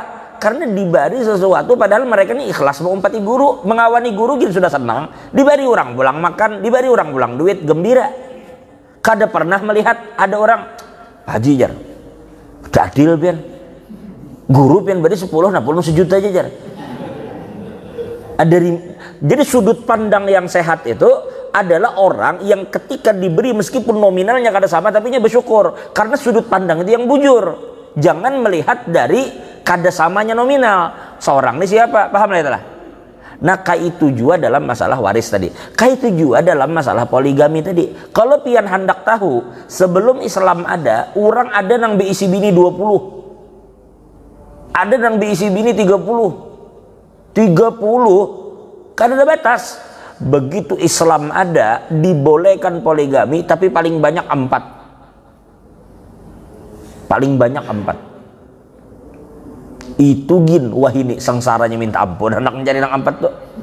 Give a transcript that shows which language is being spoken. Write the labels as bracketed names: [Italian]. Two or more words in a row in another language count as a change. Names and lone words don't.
[Indonesian] Karena diberi sesuatu padahal mereka ini ikhlas mengumpati guru, mengawani guru gitu sudah senang, diberi orang pulang makan, diberi orang pulang duit, gembira. [Banjar] Kada pernah melihat ada orang Haji jar adil pian guru pian beri 10 nah 1 juta aja jar. [Indonesian] Jadi sudut pandang yang sehat itu adalah orang yang ketika diberi meskipun nominalnya [Banjar] kada sama [Indonesian] tapi nya bersyukur karena sudut pandang itu yang bujur. Jangan melihat dari [Banjar] kada samanya [Indonesian] nominal. Seorang ini siapa? Paham lah itulah. Nah, itu juga dalam masalah waris tadi. Itu juga dalam masalah poligami tadi. [Banjar] Kalau pian hendak tahu, sebelum Islam ada, orang ada nang beisi bini 20. Ada nang beisi bini 30. 30 kan ada batas. [Indonesian] Begitu Islam ada, dibolehkan poligami tapi paling banyak 4. Paling banyak 4. [Banjar] Itu gin, wah ini sengsaranya minta ampun anak mencari nang 4 tuh.